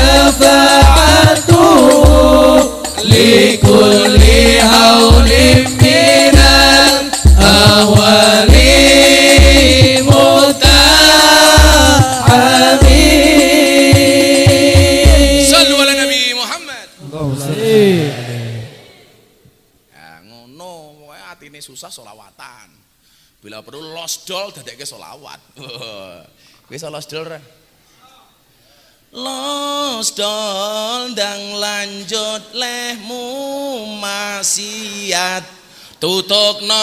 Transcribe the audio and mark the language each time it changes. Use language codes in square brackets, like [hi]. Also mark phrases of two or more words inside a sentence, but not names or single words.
[ar] شفاعته لكل هول من الأهوال مقتحم. صلوا على النبي محمد. [jv] Ya ngono, pokoke atine susah selawatan. Bila perlu losdol dadekke selawat. Kowe iso losdol ra? Losdol ndang lanjut lehmu maksiat tutukno